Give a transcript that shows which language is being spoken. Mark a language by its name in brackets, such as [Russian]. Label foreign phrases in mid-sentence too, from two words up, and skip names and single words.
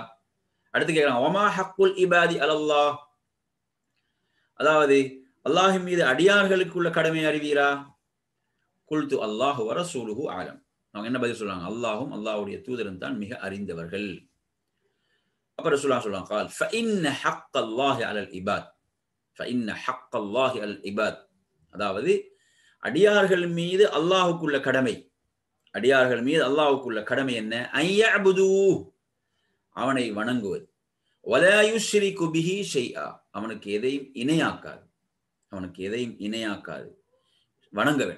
[Tamil] அடுத்து கேட்கிறாங்க, [Arabic] وما حق العباد على الله, [Tamil] அதாவது அல்லாஹின் மீது அடியார்களுக்குள்ள கடமை அறிவீரா? [Arabic] قلت الله ورسوله أعلم. [Tamil] அவங்க என்ன பதில் சொல்றாங்க? அல்லாஹும் அல்லாஹ்வுடைய தூதரும் தான் மிக அறிந்தவர்கள். அப்ப ரசூலுல்லாஹ் சொல்றாங்க, [Arabic] قال فإن حق الله على العباد فإن حق الله على العباد, [Tamil] அதாவது அடியார்கள் மீது அல்லாஹ்வுக்குள்ள கடமை, அடியார்கள் மீது அல்லாஹ்வுக்குள்ள கடமை என்ன? ஐயஅபுது, அவனை வணங்குவது, [Arabic] ولا يشرك به شيئا, [Tamil] அவனுக்கு எதையும் இணையாக்காது, அவனுக்கு எதையும் இணையாக்காது வணங்க வேண்டும்.